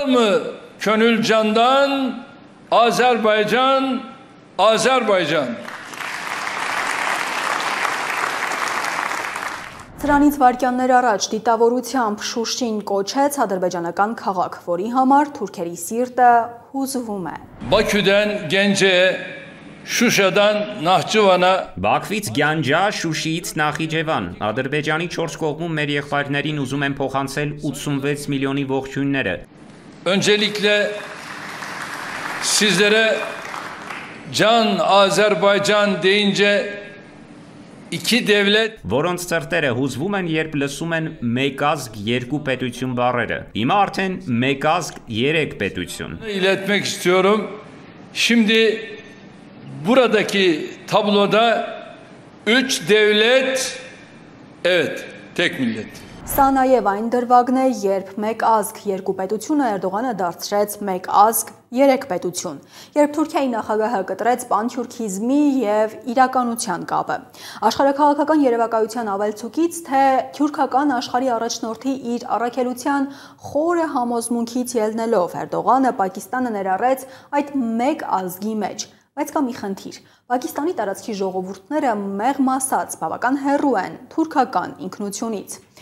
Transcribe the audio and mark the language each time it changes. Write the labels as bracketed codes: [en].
[az] Mı Könül candan Azerbaycan, Azerbaycan. [hy] Սրանից վայրկյաններ առաջ դիտավորությամբ Շուշին կոչեց ադրբեջանական քաղաք, որի համար թուրքերի սիրտը հուզվում է։ [tr] Bakü'den Gence'ye, Şuşa'dan Nahçıvan'a [hy] Բաքվից Գյանջա, Շուշիից Նախիջևան, Ադրբեջանի 4 կողմում մեր եղբայրներին ուզում են փոխանցել 86 միլիոնի ողջույնները։ [tr] öncelikle sizlere Can Azerbaycan deyince iki devlet [hy] Որոնց ծրտերը հուզվում են, երբ լսում են մեկ ազգ երկու պետություն բառերը։ Հիմա արդեն մեկ ազգ երեք պետություն։ [tr] iletmek istiyorum. Şimdi buradaki tabloda 3 devlet, evet, tek millet. [hy] Սա նաև այն դրվագն է, երբ մեկ ազգ երկու պետությունը Էրդողանը դարձրեց մեկ ազգ երեք պետություն, երբ Թուրքիայի նախագահը կտրեց պանթյուրքիզմի և իրականության կապը։ Աշխարհաքաղաքական երևակայության ավելցուկից, թե թյուրքական աշխարհի առաջնորդի իր առաքելության խորը համոզմունքից ելնելով Էրդողանը Պակիստանը ներառեց այդ մեկ ազգի մեջ։ Բայց կա մի խնդիր։ Պակիստանի տարածքի ժողովուրդները մեղմ ասած բավական հեռու են թուրքական ինքնությունից։